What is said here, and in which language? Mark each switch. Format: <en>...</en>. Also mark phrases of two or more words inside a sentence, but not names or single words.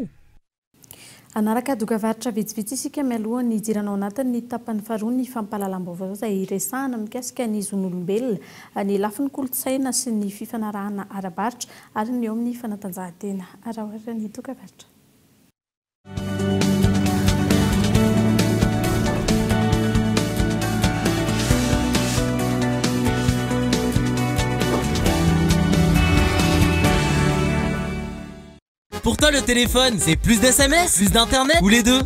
<mg>Anaraka dokavaritra vitsivitsy isika mialoha ny jiranao anatiny ny tapany faharoa ny fampahalalam-baovao izay resahana mikasika ny zon'olombelona ny lafin'ny kolontsaina sy ny fifanarahana ara-baritra ary ny eo amin'ny fanatanjahantena arahoara ny dokavaritra.</mg> <fr>Pour toi, le téléphone, c'est plus d'SMS, plus d'internet ou les deux?</fr>